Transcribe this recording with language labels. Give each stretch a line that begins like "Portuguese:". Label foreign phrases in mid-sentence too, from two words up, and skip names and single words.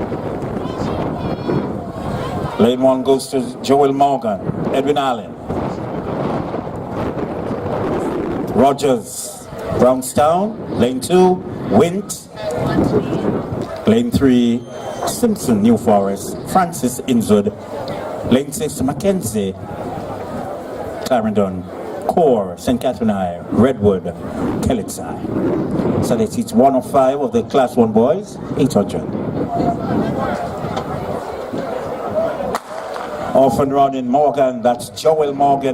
English: Lane 1 goes to Joel Morgan, Edwin Allen. Rogers, Brownstown. Lane 2, Wint. Lane 3, Simpson, New Forest. Francis, Innswood. Lane 6, Mackenzie, Clarendon. Core, St. Catherine I, Redwood, Kellitsai. So that's each 105 of the Class 1 boys, 800. Off and running Morgan, that's Joel Morgan.